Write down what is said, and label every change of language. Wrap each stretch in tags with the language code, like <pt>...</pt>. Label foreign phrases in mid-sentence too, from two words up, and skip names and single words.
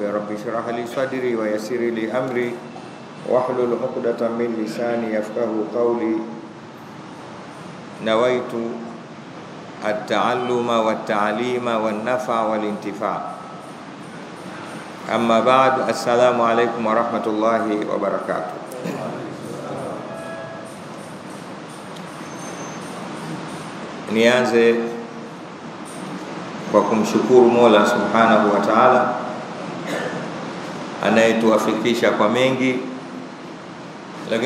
<ar>رب اشرح لي صدري ويسر لي أمري واحلل عقدة من لساني يفقه قولي. نويت التعلم والتعليم والنفع والانتفاع. أما بعد، السلام عليكم ورحمة الله وبركاته.</ar> <sw>Nianze kwa kumshukuru Mola</sw> <ar>سبحانه وتعالى</ar> <sw>anayetuafikisha kwa mengi, lakini</sw>